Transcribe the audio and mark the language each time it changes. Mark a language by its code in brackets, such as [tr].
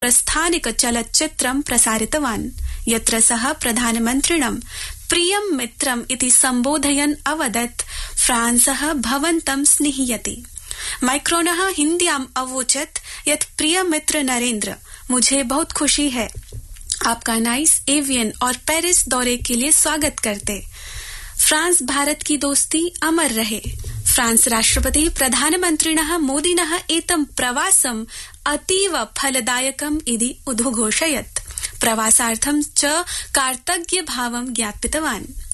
[sa] प्रस्थानिक चलच्चित्रं प्रसारितवान् यत्र सः प्रधानमन्त्रिणं प्रियं मित्रम् इति सम्बोधयन् अवदत् फ्रांसः भवन्तं स्निह्यति। मैक्रोनः हिन्द्याम् अवोचत् यत् [hi] प्रिय मित्र नरेन्द्र मुझे बहुत खुशी है आपका नाइस एवियन और पेरिस दौरे के लिए स्वागत करते फ्रांस भारत की दोस्ती अमर रहे। [sa] फ्रांस राष्ट्रपति प्रधानमन्त्रिणः मोदिनः एतं प्रवासं अतीव फलदायकम् इति उद्घोषयत् प्रवासार्थं च कार्तज्ञ भावं ज्ञापितवान्।